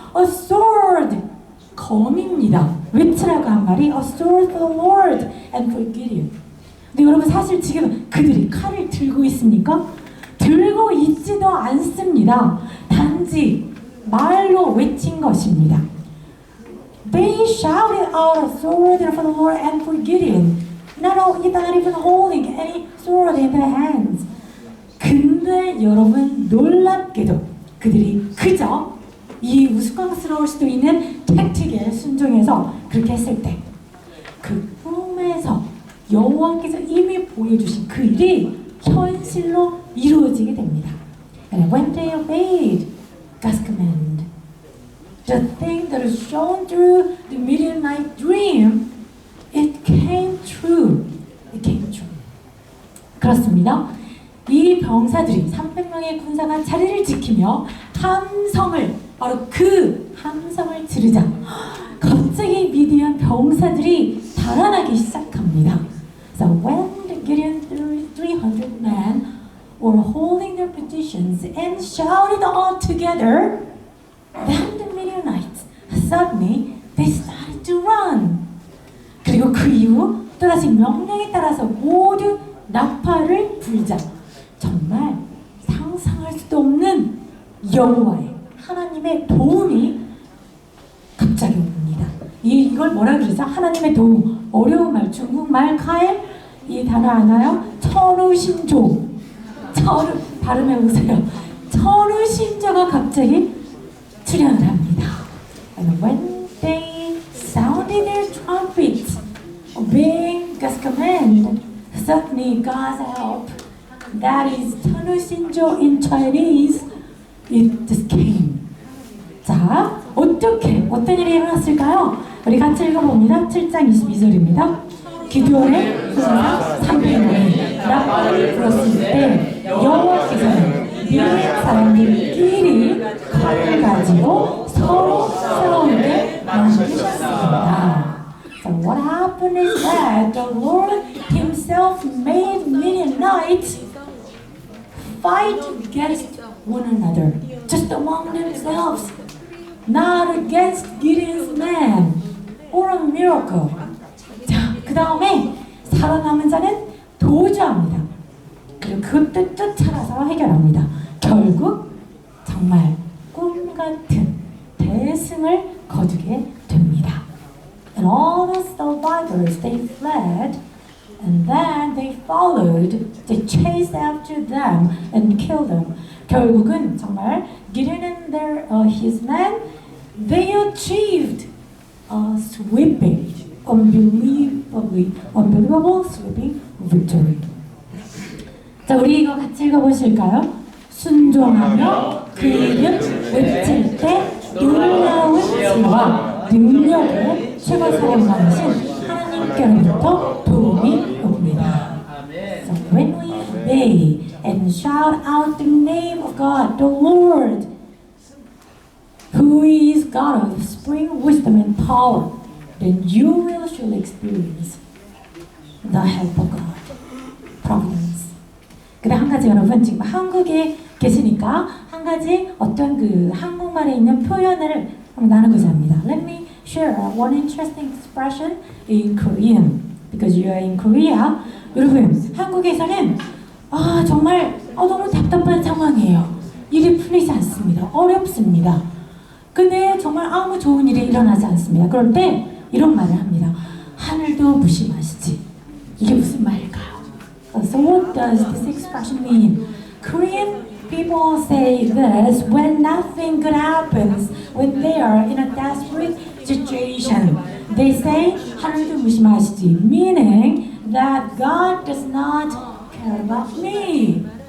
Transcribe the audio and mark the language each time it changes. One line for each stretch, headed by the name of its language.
English: A sword,
Korean: 검입니다. 외치라고 한 말이
English: A sword for the Lord and for Gideon.
Korean: 근데 여러분 사실 지금 그들이 칼을 들고 있습니까? 들고 있지도 않습니다. 단지 말로 외친 것입니다.
English: They shouted out a sword for the Lord and for Gideon. Not even holding any sword in their hands.
Korean: 근데 여러분 놀랍게도 그들이 그저 이 우스꽝스러울 수도 있는 택틱에 순종해서 그렇게 했을 때 그 꿈에서 여호와께서 이미 보여주신 그 일이 현실로 이루어지게 됩니다.
English: And when they obeyed God's command, the thing that is shown through the Midianite dream, it came true. It came true.
Korean: 그렇습니다. 이 병사들이 300명의 군사가 자리를 지키며 함성을, 바로 그 함성을 지르자 갑자기 미디안 병사들이 달아나기 시작합니다.
English: So when the Gideon 300 men were holding their positions and shouted all together, then the Midianites suddenly they started to run.
Korean: 그리고 그 이후 또다시 명령에 따라서 모두 나팔을 불자. 정말 상상할 수도 없는 여호와의 하나님의 도움이 갑자기 옵니다. 이걸 뭐라 그러죠? 하나님의 도움. 어려운 말, 중국말 카엘 이 단어 아나요? 천우신조. 천우 발음해 보세요. 천우신조가 갑자기 출현을 합니다.
English: And when they sounded their trumpets, obeying God's command, suddenly God's help, that is 천우신조 in Chinese, it just came.
Korean: 자, 어떤 일이 일어났을까요? 우리 같이 읽어봅니다. 7장 22절입니다. 기드온의 군사 300명이 나팔을 불었을 때 여호와께서는 미디안 사람들끼리 칼을 가지고 서로 싸우게 만드셨습니다.
English: So what happened is that the Lord Himself made Midianites fight against one another, just among themselves, not against Gideon's men or a miracle.
Korean: 자, 그 다음에 살아남은 자는 도주합니다. 그리고 그것도 쫓아가서 해결합니다. 결국 정말 꿈 같은 대승을 거두게 됩니다.
English: And all the survivors, they fled And then they followed, they chased after them and killed them.
Korean: 결국은 정말
English: Gideon and his men, they achieved a sweeping, unbelievable sweeping victory.
Korean: 자, 우리 이거 같이 읽어보실까요? 순종하며 그 이름 외칠 때 놀라운 지혜와 능력의 최고사령관이신 하나님께로부터 도움이 옵니다.
English: So when we obey and shout out the name of God, the Lord, who is God of spring wisdom and power, then you will surely experience the help of God, providence.
Korean: 근데 한 가지 여러분 지금 한국에 계시니까 한 가지 어떤 그 한국말에 있는 표현을 한번 나누고자 합니다.
English: Let me share one interesting expression in Korean because you are in Korea.
Korean: 여러분 한국에서는 정말 너무 답답한 상황이에요. 일이 풀리지 않습니다. 어렵습니다. 근데 정말 아무 좋은 일이 일어나지 않습니다. 그럴 때 이런 말을 합니다. 하늘도 무심하시지. 이게 무슨 말일까요?
English: So what does this expression mean? Korean people say this when nothing good happens, when they are in a desperate situation. They say
Korean: 하늘도 무심하시지,
English: meaning that God does not care about me.